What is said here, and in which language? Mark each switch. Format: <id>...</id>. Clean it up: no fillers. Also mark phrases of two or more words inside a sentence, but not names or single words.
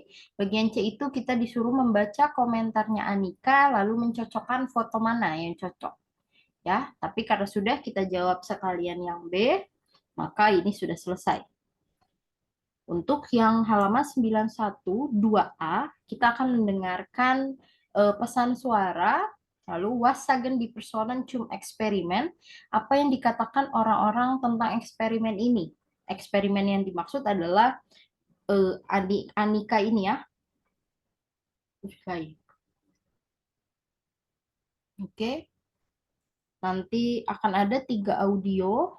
<id>Bagian C itu kita disuruh membaca komentarnya Anika lalu mencocokkan foto mana yang cocok ya. Tapi karena sudah kita jawab sekalian yang B, maka ini sudah selesai. Untuk yang halaman 91 2A, kita akan mendengarkan pesan suara, lalu</id> <de>was sagen die Personen zum Experiment,</de> <id>apa yang dikatakan orang-orang tentang eksperimen ini. Eksperimen yang dimaksud adalah Anika ini ya. Oke. Nanti akan ada 3 audio.</id>